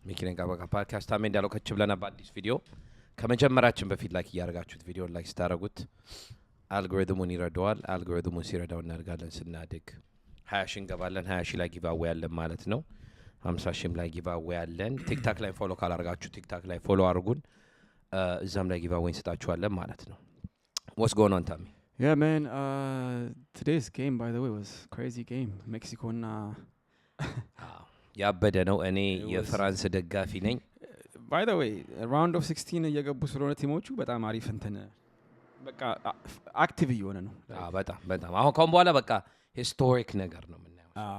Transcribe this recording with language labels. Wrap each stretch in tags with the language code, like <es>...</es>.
<am>ሚኪነን ቃል በቃል ፖድካስት ታሜ እንዳለው ከች ብለና በአዲስ ቪዲዮ ከመጀመራችን በፊት ላይክ ያርጋችሁት ቪዲዮ ላይክ ስታረጉት አልጎሪትሙን ይረዳዋል አልጎሪትሙን ሲረዳው እናደርጋለን ስናድግ 20 ሺህ እንገባለን 20 ሺህ ላይ ጊቫዌይ አለን ማለት ነው 50 ሺህ ላይ ጊቫዌይ አለን ቲክታክ ላይ ፎሎ ካላርጋችሁ ቲክታክ ላይ ፎሎ አርጉን እዛም ላይ ጊቫዌይ እንሰጣችኋለን ማለት ነው</am> <en>What's going on Tommy? Yeah man today's game by the way was crazy game Mexico</en> <am>እና ያበደ ነው እኔ የፍራንስ ደጋፊ ነኝ</am> <en>by the way round of 16</en> <am>እየገቡ ስለሆነ ቲሞቹ በጣም አሪፍ እንትን በቃ አክቲቭ እየሆነ ነው በጣም አሁን ካሁን በኋላ በቃ ሂስቶሪክ ነገር ነው የምናየው</am>